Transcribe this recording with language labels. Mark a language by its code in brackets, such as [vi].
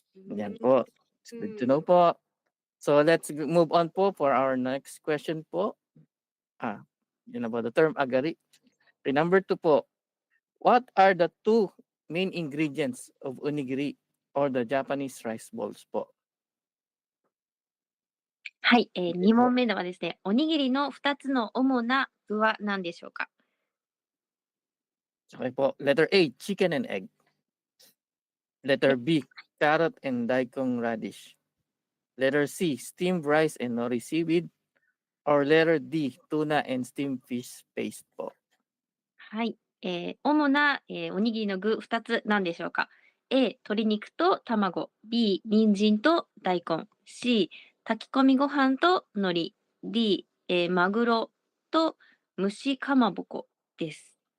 [tl] Yan po. [en] It's good to know po. So let's move on po for our next question po. Yun about the term agari. Number 2 po. What are the 2 main ingredients of onigiri or the Japanese rice balls po? [ja] はい、2問目ではですね、おにぎりの2つの主な具は何でしょうか？ [en] Okay po. Letter A, chicken and egg. Letter B, carrot and daikon radish. Letter C, steamed rice and nori seaweed. Or letter D, tuna and steamed fish paste po. [ja] はい、主な、おにぎりの具2つ何でしょうか？ A、鶏肉と卵。B、人参と大根。 C、炊き込みご飯と海苔。 D、マグロと蒸しかまぼこです。